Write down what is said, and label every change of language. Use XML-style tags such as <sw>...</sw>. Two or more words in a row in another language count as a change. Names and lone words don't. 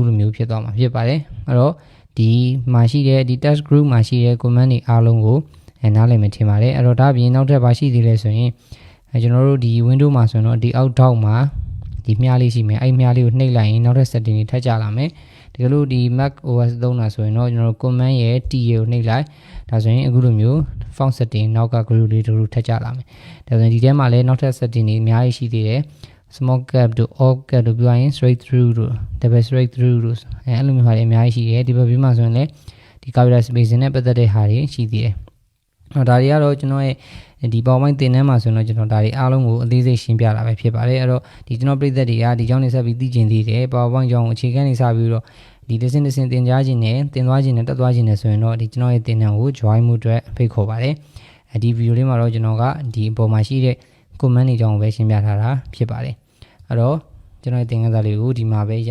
<my>လိုမျိုးဖြစ်သွားမှာဖြစ်ပါတယ်အဲ့တော့ဒီမှာရှိတဲ့ဒီ</my> <en>text group</en> <my>မှာရှိတဲ့ command တွေအားလုံးကိုနားလည်မယ်ထင်ပါတယ်အဲ့တော့ဒါပြင်နောက်ထပ်ဘာရှိသေးလဲဆိုရင်ကျွန်တော်တို့ဒီ window မှာဆိုတော့ဒီအောက်ထောက်မှာဒီမြားလေးရှိမယ်အဲ့မြားလေးကိုနှိပ်လိုက်ရင်နောက်ထပ် setting တွေထပ်ကြလာမယ်တကယ်လို့ဒီ Mac OS သုံးတာဆိုရင်တော့ကျွန်တော်တို့ command ရဲ့ T ကိုနှိပ်လိုက်ဒါဆိုရင်အခုလိုမျိုး</my> <en>font setting</en> <my>နောက်က group လေးတို့ထပ်ကြလာမယ်ဒါဆိုရင်ဒီထဲမှာလည်းနောက်ထပ် setting တွေအများကြီးရှိသေးတယ်</my> <en>small cap</en> <my>တို့</my> <en>all cap</en> <my>တို့ပြောရင်</my> <en>straight through</en> <my>တို့</my> <en>double straight through</en> <my>တို့အဲ့လိုမျိုးဟာတွေအများကြီးရှိတယ်ဒီဘက်ဘေးမှာဆိုရင်လည်းဒီ</my> <en>capital spacing</en> <my>နဲ့ပတ်သက်တဲ့ဟာတွေရှိသေးတယ်ဒါတွေကတော့ကျွန်တော်ရဲ့ဒီ PowerPoint သင်တန်းမှာဆိုတော့ကျွန်တော်ဒါတွေအားလုံးကိုအသေးစိတ်ရှင်းပြတာပဲဖြစ်ပါတယ်အဲ့တော့ဒီကျွန်တော်ပြည်သက်တွေကဒီကြောင်းနေဆက်ပြီးသိကျင်သေး တယ် PowerPoint ကြောင်းကိုအခြေခံနေစပြီးတော့ဒီတစ်စင်းသင်ကြားခြင်းနဲ့သင်သွားခြင်းနဲ့တက်သွားခြင်းနဲ့ဆိုရင်တော့ဒီကျွန်တော်ရဲ့သင်တန်းကို join မှုအတွက်ဖိတ်ခေါ်ပါတယ်ဒီဗီဒီယိုလေးမှာတော့ကျွန်တော်ကဒီအပေါ်မှာရှိတဲ့ comment တွေကြောင်းကိုပဲရှင်းပြထားတာဖြစ်ပါတယ်အဲ့တော့ကျွန်တော်ရဲ့သင်ခန်းစာလေးကိုဒီမှာပဲရ</my>